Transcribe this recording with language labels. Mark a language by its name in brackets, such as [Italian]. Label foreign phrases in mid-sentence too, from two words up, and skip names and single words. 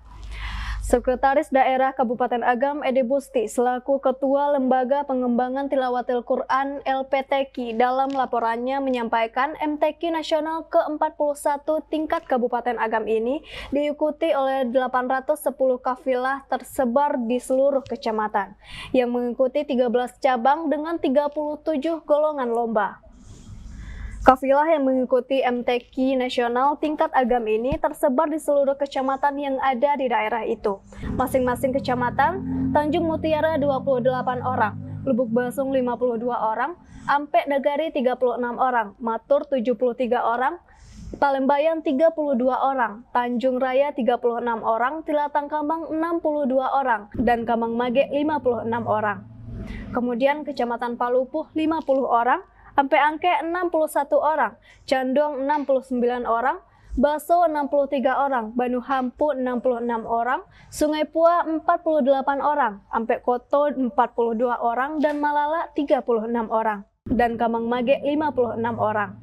[Indonesian] Sekretaris Daerah Kabupaten Agam Ede Busti selaku Ketua Lembaga Pengembangan Tilawatil Quran LPTQ dalam laporannya menyampaikan MTQ Nasional ke-41 tingkat Kabupaten Agam ini diikuti oleh 810 kafilah tersebar di seluruh kecamatan yang mengikuti 13 cabang dengan 37 golongan lomba. Kafilah yang mengikuti MTQ Nasional tingkat Agam ini tersebar di seluruh kecamatan yang ada di daerah itu. Masing-masing kecamatan, Tanjung Mutiara 28 orang, Lubuk Basung 52 orang, Ampek Negari 36 orang, Matur 73 orang, Palembayan 32 orang, Tanjung Raya 36 orang, Tilatang Kamang 62 orang, dan Kamang Mage 56 orang. Kemudian Kecamatan Palupuh 50 orang, Ampe Angke 61 orang, Candong 69 orang, Baso 63 orang, Banu Hampu 66 orang, Sungai Pua 48 orang, Ampe Koto 42 orang, dan Malala 36 orang, dan Kamang Mage 56 orang.